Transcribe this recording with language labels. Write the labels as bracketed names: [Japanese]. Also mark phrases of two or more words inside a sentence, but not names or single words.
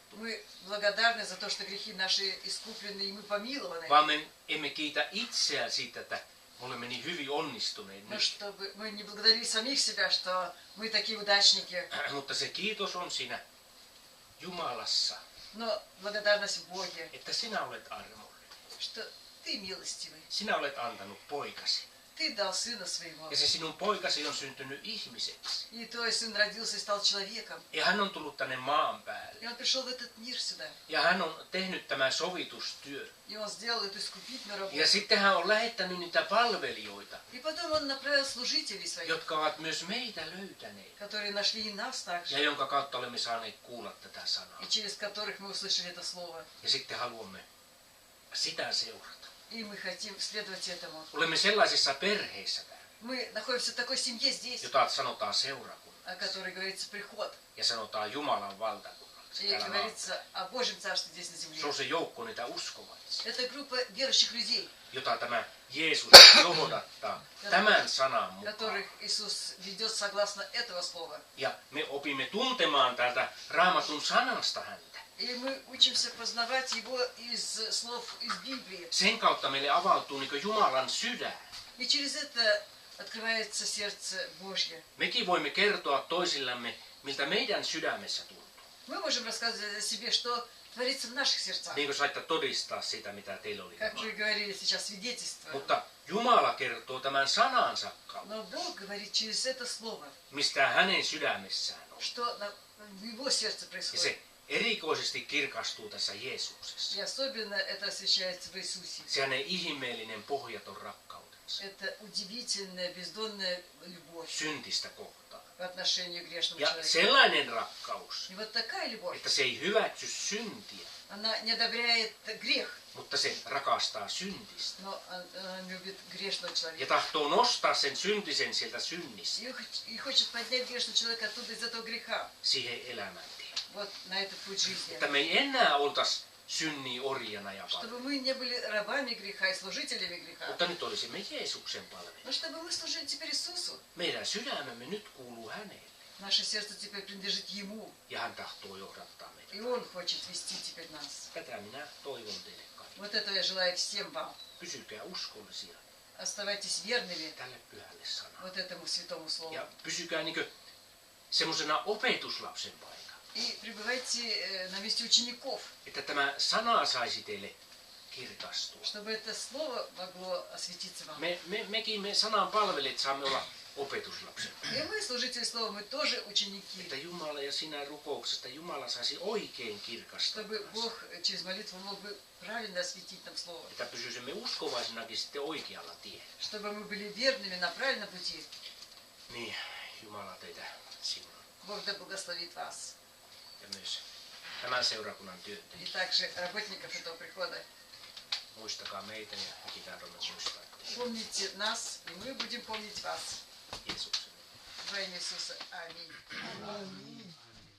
[Russian] Мы благодарны за то, что грехи наши искуплены и мы помилованы. [Finnish] Vaan me emme kiitä itseään siitä, että me olemme niin hyvin onnistuneet [Russian] Но [Finnish] nyt. [Russian] чтобы мы не благодарили самих себя, что мы такие удачники. [Finnish] Mutta se kiitos on siinä Jumalassa, [Russian] Но благодарность в Боге, [Finnish] että sinä olet armollinen. [Russian] что ты милостивый. [Finnish] Sinä olet antanut poikasi. [Russian] Ты дал сына своего. [Finnish] Ja se sinun poikasi on syntynyt ihmiseksi. [Russian] И твой сын родился и стал человеком. [Finnish] Ja hän on tullut tänne maan päälle. [Russian] И он пришел в этот мир сюда. [Finnish] Ja hän on tehnyt tämän sovitustyön. [Russian] И он сделал эту искупительную работу. [Finnish] Ja sitten hän on lähettänyt niitä palvelijoita, [Russian] И потом он направил служителей своих, [Finnish] jotka ovat myös meitä löytäneet. [Russian] которые нашли и нас [Finnish] Ja [Russian] также. [Finnish] jonka kautta olemme saaneet kuulla tätä sanaa. [Russian] И через которых мы услышали это слово. [Finnish] Ja sitten haluamme sitä seurata. [Russian] И мы хотим следовать этому. [Finnish] Olemme sellaisissa perheissä täällä, [Russian] Мы находимся в такой семье здесь, [Finnish] jota sanotaan seurakunnaksi [Russian] о которой говорится приход. [Finnish] ja sanotaan Jumalan valtakunnaksi. [Russian] И [Finnish] täällä maalla. [Russian] говорится о Божьем Царстве здесь на [Finnish] Se [Russian] земле. [Finnish] on se joukko niitä uskovaisia, [Russian] Это группа верующих людей, [Finnish] jota tämä Jeesus johdattaa tämän sanan mukaan. [Russian] которых Иисус ведет согласно этого слова. [Finnish] Ja me opimme tuntemaan täältä Raamatun sanasta häntä. [Russian] И мы учимся познавать его из слов из Библии. [Finnish] Sen kautta meille avautuu niin Jumalan sydän. [Russian] И через это открывается сердце Божье. [Finnish] Mekin voimme kertoa toisillemme, miltä meidän sydämessä tuntuu. [Russian] Мы можем рассказывать о себе, что творится в наших сердцах. [Finnish] Niin kuin saitte todistaa sitä, mitä teillä oli. [Russian] Как вы говорили сейчас, свидетельство. [Finnish] Mutta Jumala kertoo tämän sanansa kautta, [Russian] Но Бог говорит через это слово, [Finnish] mistä hänen sydämessään on. [Russian] что в его сердце [Finnish] Ja [Russian] происходит. [Finnish] se erikoisesti kirkastuu tässä Jeesuksessa. [Russian] И особенно это освещается в Иисусе. [Finnish] Se hänen ihmeellinen pohjaton rakkautensa [Russian] Это удивительная, бездонная любовь [Finnish] syntistä kohtaan. [Russian] по отношению к грешному [Finnish] Ja [Russian] человеку. [Finnish] sellainen rakkaus, [Russian] И вот такая любовь, [Finnish] että se ei hyväksy syntiä, [Russian] она не одобряет грех, [Finnish] mutta se rakastaa syntistä. [Russian] но она любит грешного [Finnish] Ja [Russian] человека. [Finnish] tahtoo nostaa sen syntisen sieltä synnistä [Russian] И хочет поднять грешного человека оттуда из этого греха, [Finnish] siihen elämäntiin. [Russian] вот на этот путь жизни. [Finnish] Että me ei enää oltaisi synnin orjana ja palvelina, [Russian] Чтобы мы не были рабами греха и служителями греха, [Finnish] mutta nyt olisimme Jeesuksen palvelijat. [Russian] но чтобы мы служили теперь Иисусу. [Finnish] Meidän sydämemme nyt kuuluu hänelle [Russian] Наше сердце теперь принадлежит Ему, [Finnish] ja hän tahtoo johdattaa meitä. [Russian] и Он хочет вести теперь нас. [Finnish] Tätä minä toivon teille kaikille. [Russian] Вот этого я желаю всем вам. [Finnish] Pysykää uskollisia [Russian] Оставайтесь верными [Finnish] tälle pyhälle sanalle. [Russian] вот этому святому слову. [Finnish] Ja pysykää semmoisena opetuslapsen paikalla. [Russian] И пребывайте на месте учеников, [Finnish] Että tämä sana saisi teille kirkastua. [Russian] чтобы это слово могло осветиться вам. [Finnish] Me sanan palvelijat saamme olla opetuslapsen. [Russian] И мы, служители слова, мы тоже ученики. [Finnish] Että Jumala ja sinä rukouksesta Jumala saisi oikein kirkastaa. [Russian] Чтобы Бог через молитву мог бы правильно осветить нам слово. [Finnish] Että pysyisimme uskovaisinakin sitten oikealla tiellä. [Russian] Чтобы мы были верными на правильном пути. [Finnish] Niin, Jumala teitä siunaa. [Russian] Бог да благословит вас. [Finnish] Ja myös tämän seurakunnan [Russian] И [Finnish] työntekijät. [Russian] также работников этого прихода. [Finnish] Muistakaa meitä ja mekin tahdomme muistaa [Russian] Помните нас, и мы будем помнить вас. [Finnish] Jeesuksen. [Russian] Во имя Иисуса. Аминь.